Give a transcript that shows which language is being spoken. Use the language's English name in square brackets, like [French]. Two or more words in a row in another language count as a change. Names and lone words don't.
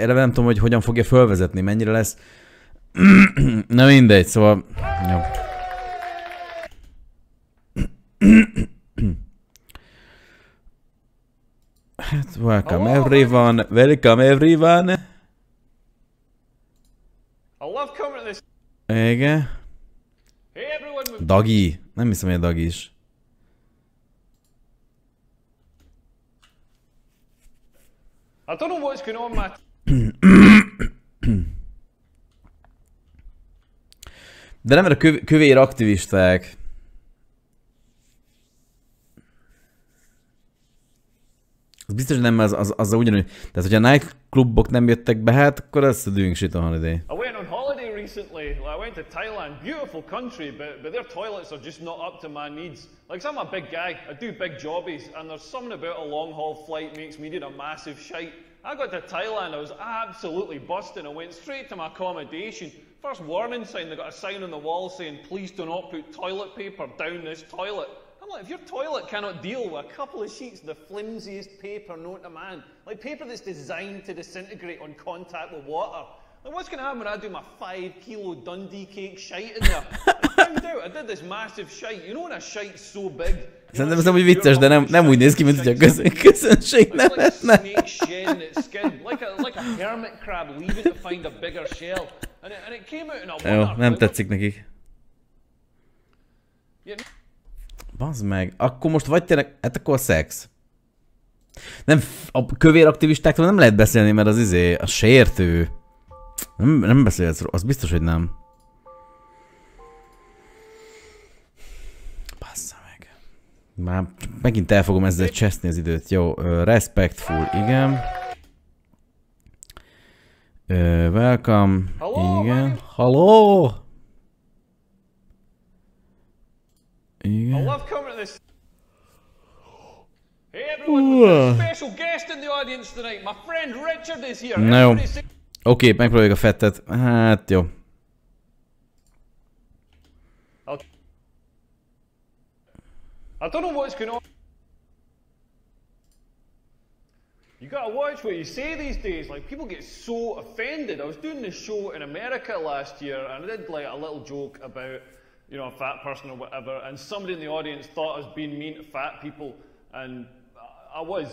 [Hungarian] Eleve nem tudom, hogy hogyan fogja fölvezetni, mennyire lesz. Na mindegy, szóval... Jó. Hát, [English] welcome everyone, welcome everyone. I love coming to this. [Hungarian] Igen. [English] Hey everyone. [Hungarian] Dagi. Nem hiszem, hogy a Dagi is. [English] I don't know what's going on, Matt. [Hungarian] De nem, mert a kövér aktivisták. Az biztos, hogy nem az ugyanúgy. Tehát, hogyha a nightclubok nem jöttek be, hát akkor ez a [English] doing shit on holiday. I went on holiday recently. I went to Thailand. Beautiful country, but their toilets are just not up to my needs. Like, 'cause I'm a big guy. I do big jobbies, and there's something about a long-haul flight makes me need a massive shite. I got to Thailand. I was absolutely busting. I went straight to my accommodation. First warning sign, they got a sign on the wall saying, "Please do not put toilet paper down this toilet." I'm like, if your toilet cannot deal with a couple of sheets of the flimsiest paper known to man, like paper that's designed to disintegrate on contact with water, like what's going to happen when I do my 5 kilo Dundee cake shite in there? I found out, I did this massive shite. You know when a shite's so big? [Hungarian] Szerintem ez nem úgy vicces, de nem úgy néz ki, mint hogy a közönség nem lehetne. [English] Like a hermit crab leaving to find a bigger shell. And it came out in a [Hungarian] Jó, [English] wonder. [Hungarian] nem tetszik nekik. Bazd meg, akkor most vagy tényleg, hát akkor a szex. Nem, a kövér aktivistáktól nem lehet beszélni, mert az a sértő. Nem beszélhetsz róla, az biztos, hogy nem. Bassza meg. Már megint el fogom ezzel cseszni az időt. Jó, respectful, igen. [English] Welcome, igen. Hello! I love coming to this. Hey everyone, we've got a special guest in the audience tonight. My friend Richard is here. [Hungarian] Na jó. Oké, megpróbáljuk a fettet. Hát jó. [English] I don't know what's going on. You gotta watch what you say these days. Like, people get so offended. I was doing this show in America last year, and I did like a little joke about, you know, a fat person or whatever, and somebody in the audience thought I was being mean to fat people, and I was.